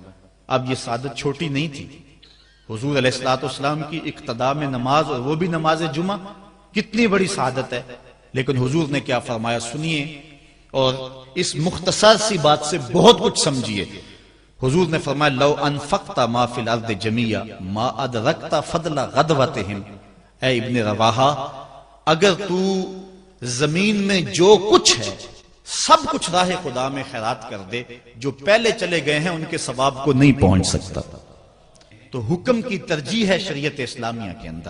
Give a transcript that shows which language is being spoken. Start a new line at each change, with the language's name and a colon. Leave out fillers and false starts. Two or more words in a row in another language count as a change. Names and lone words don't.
Urdu: اب یہ سعادت چھوٹی نہیں تھی، حضور علیہ السلام کی اقتداء میں نماز، اور وہ بھی نماز جمعہ، کتنی بڑی سعادت ہے۔ لیکن حضور نے کیا فرمایا سنیے، اور اس مختصر سی بات سے بہت کچھ سمجھیے۔ حضور نے فرمایا،
Arabic: لو انفقت ما فی الارض جمیعا ما ادرکت فضل غدوتہم،
Urdu: اے ابن رواحہ، اگر تو زمین میں جو کچھ ہے سب کچھ راہ خدا میں خیرات کر دے، جو پہلے چلے گئے ہیں ان کے ثواب کو نہیں پہنچ سکتا۔ تو حکم کی ترجیح ہے شریعت اسلامیہ کے اندر۔